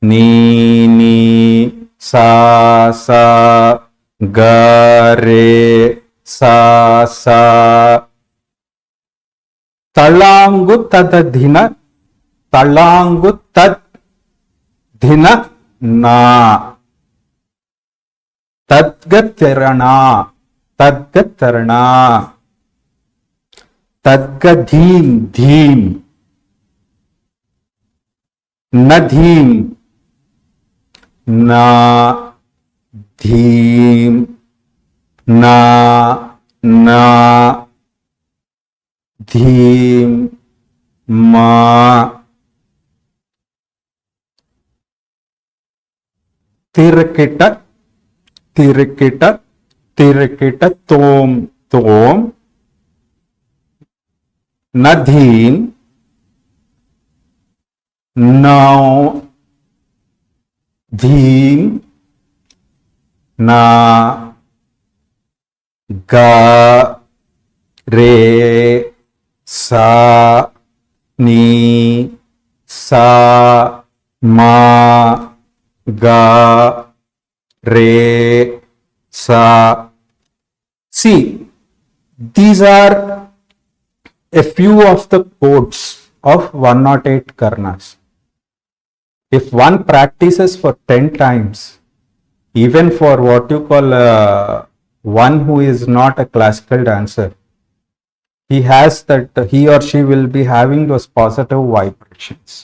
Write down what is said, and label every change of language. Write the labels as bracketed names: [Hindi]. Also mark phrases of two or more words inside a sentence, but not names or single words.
[English] ni sa ga re sa talangu tadadhina na tadgatarana tadgadhim nadhim na dhim na dhim ma tirkita tom nadhim now dhim na ga re sa ni sa ma ga re sa. See, these are a few of the codes of 108 Karnas. If one practices for 10 times, even for what you call one who is not a classical dancer, he or she will be having those positive vibrations.